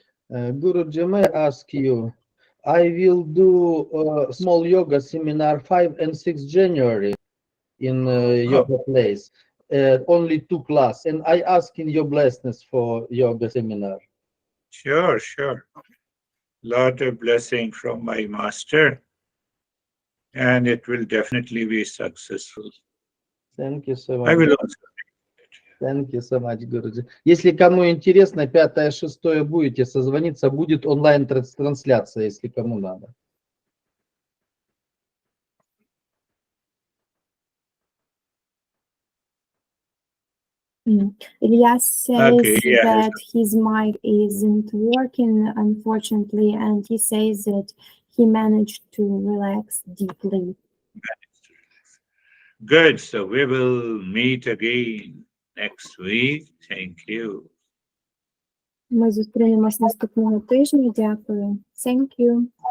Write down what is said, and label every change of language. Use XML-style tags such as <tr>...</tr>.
<en>Guruji, may I ask you, I will do a small yoga seminar 5 and 6 January in yoga place, only 2 class, and I ask in your blessings for yoga seminar. Sure, sure. Lot of blessing from my master, and it will definitely be successful. Thank you so I will also. Thank you so much, Guruji.</en> <ru>Если кому интересно, 5-6 будете созвониться, будет онлайн-трансляция, если кому надо.</ru> <en>Ilya says Okay, yeah. that his mic isn't working, unfortunately, and he says that he managed to relax deeply. Good. So we will meet again next week. Thank you.</en> <uk>Ми зустрінемось наступного тижня. Дякую.</uk> <en>Thank you.</en>